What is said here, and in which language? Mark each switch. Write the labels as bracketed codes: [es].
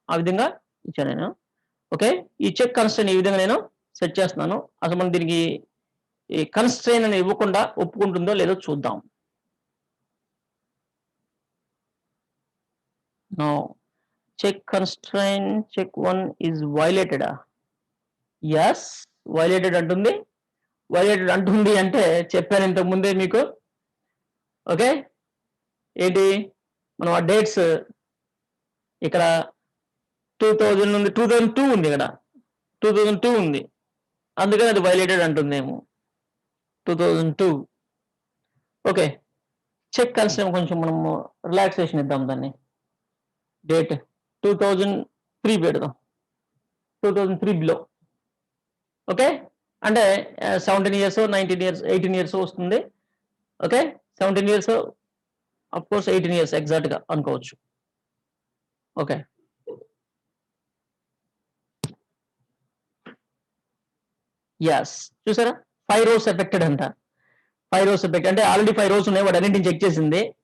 [te] ఆ విధంగా ఇచ్చాను నేను. ఓకే. ఈ చెక్ కన్స్ట్రెయిన్ ఈ విధంగా నేను సెట్ చేస్తున్నాను. అసలు మనం దీనికి ఈ కన్స్ట్రెయిన్ అని ఇవ్వకుండా ఒప్పుకుంటుందో లేదో చూద్దాం. No. [en] Check constraint check 1 is violated. yes violated [te] అంటుంది. వైలేటెడ్ అంటుంది అంటే చెప్పాను ఇంతకు ముందే మీకు. ఓకే. ఏంటి మనం ఆ డేట్స్ ఇక్కడ 2000 నుండి 2002 ఉంది, ఇక్కడ 2002 ఉంది, అందుకని అది వైలేటెడ్ అంటుందేమో. 2002. ఓకే. చెక్ కన్స్ట్రెయిన్ కొంచెం మనము రిలాక్సేషన్ ఇద్దాం దాన్ని. డేట్ 2003 పెడదాం. 2003 బిలో. ఓకే. [en] అంటే 17 years 19 years 18 years [te] వస్తుంది. Okay. 17 years of course 18 years exact గా అనుకోవచ్చు. ఓకే. yes చూసారా 5 rows ఎఫెక్టెడ్ అంట. 5 rows ఎఫెక్ట్ అంటే ఆల్రెడీ 5 rows ఉన్నాయి, వాటి అన్నింటిని చెక్ చేసింది.